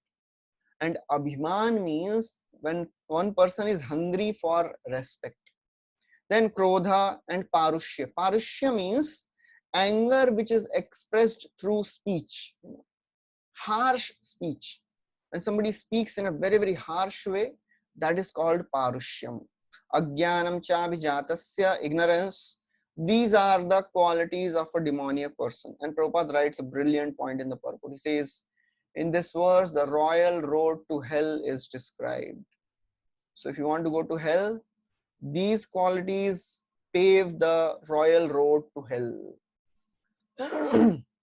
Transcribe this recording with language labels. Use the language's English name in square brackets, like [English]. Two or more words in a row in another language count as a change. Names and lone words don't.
[English] And abhiman means when one person is hungry for respect. Then krodha and parushya. Parushya means anger which is expressed through speech, harsh speech. When somebody speaks in a very, very harsh way, that is called parushyam. [Sanskrit] अज्ञानं च विजातस्य, [English] ignorance. These are the qualities of a demoniac person. And Prabhupada writes a brilliant point in the purport. He says, in this verse, the royal road to hell is described. So if you want to go to hell, these qualities pave the royal road to hell.